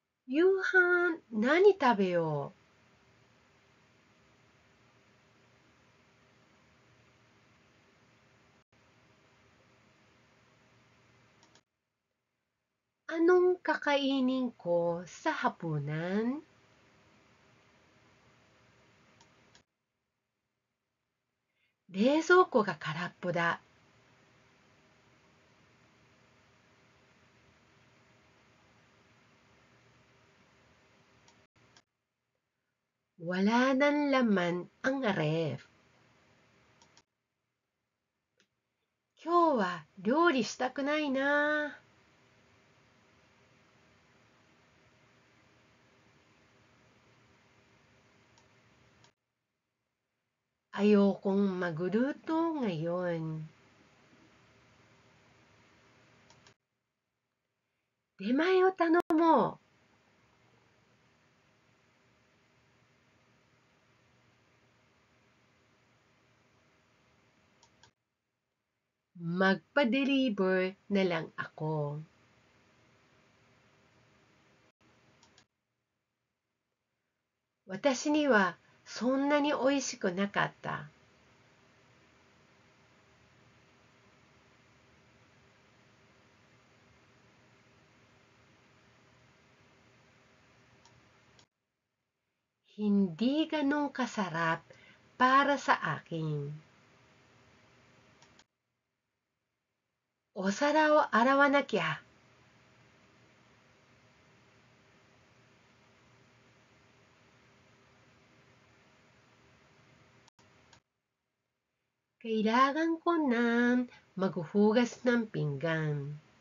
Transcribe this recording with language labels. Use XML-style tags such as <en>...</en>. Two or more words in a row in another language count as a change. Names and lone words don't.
<ja>夕飯何食べよう。</ja> <tl>Anong kakainin ko sa hapunan?</tl> <ja>冷蔵庫が空っぽだ。</ja> <tl>Wala ng laman ang ref.</tl> <ja>今日は料理したくないな。</ja> <tl>Ayokong magluto ngayon.</tl> <ja>出前を頼もう。</ja> <tl>Magpa-deliver na lang ako.</tl> <ja>私にはそんなに美味しくなかった。</ja> <tl>Hindi ganun kasarap para sa akin.</tl> <ja>お皿を洗わなきゃ。</ja> <tl>Kailangan ko nang maghuhugas ng pinggan.</tl>